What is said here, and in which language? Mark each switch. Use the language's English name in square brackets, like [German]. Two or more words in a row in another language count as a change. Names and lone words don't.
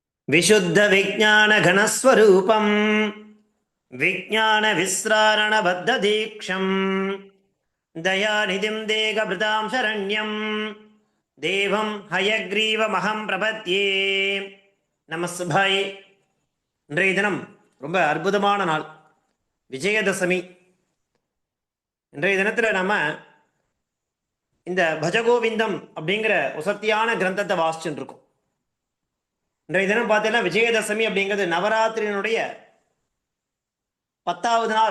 [Sanskrit] विशुद्ध विज्ञान घनस्वरूपं विज्ञान विस्रारण बद्ध दीक्षं दयानिधिं देहभृतां शरण्यं देवं हयग्रीवमहं प्रपद्ये. [Tamil] நமஸ்பாய். இன்றைய தினம் ரொம்ப அற்புதமான நாள், விஜயதசமி. இன்றைய தினத்தில் நம்ம இந்த பஜகோவிந்தம் அப்படிங்கிற உசத்தியான கிரந்தத்தை வாசிச்சுட்டு இருக்கோம். இன்றைய தினம் பார்த்தீங்கன்னா விஜயதசமி அப்படிங்கிறது நவராத்திரியினுடைய 10வது நாள்.